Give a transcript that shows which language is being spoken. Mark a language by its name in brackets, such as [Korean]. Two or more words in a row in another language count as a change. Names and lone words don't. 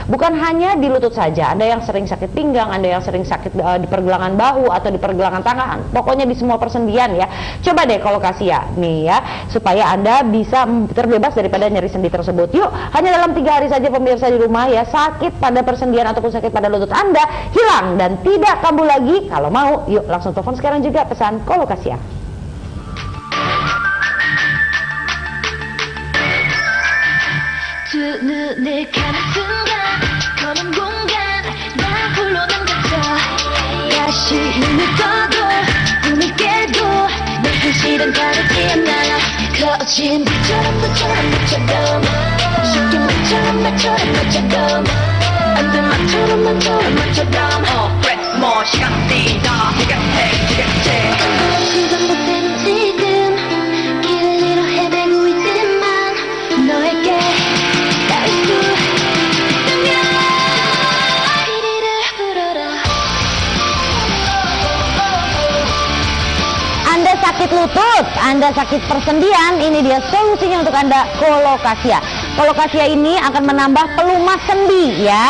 [Indonesian] Bukan hanya di lutut saja, Anda yang sering sakit pinggang, Anda yang sering sakit di pergelangan bahu atau di pergelangan ketahanan tangan, pokoknya di semua persendian ya. Coba deh Colocasia nih ya, supaya Anda bisa terbebas daripada nyeri sendi tersebut. Yuk, hanya dalam 3 hari saja pemirsa di rumah ya, sakit pada persendian ataupun sakit pada lutut Anda hilang dan tidak kambuh lagi. Kalau mau, yuk langsung telepon sekarang juga pesan Colocasia. [Korean] 두 눈을 감은 순간 검은 공간 나 홀로 남겼죠. 다시 눈을 떠도 꿈을 깨도 내 현실은 다르지 않아. 거친 빛처럼 쉽게 말처럼 안돼 말처럼 그래 뭐 시간 뛰다 그건 못된 지금 길을 잃어 헤매고 있지만 너에게 [Indonesian] Anda sakit lutut, Anda sakit persendian, ini dia solusinya untuk Anda, Colocasia. Colocasia ini akan menambah pelumas sendi ya.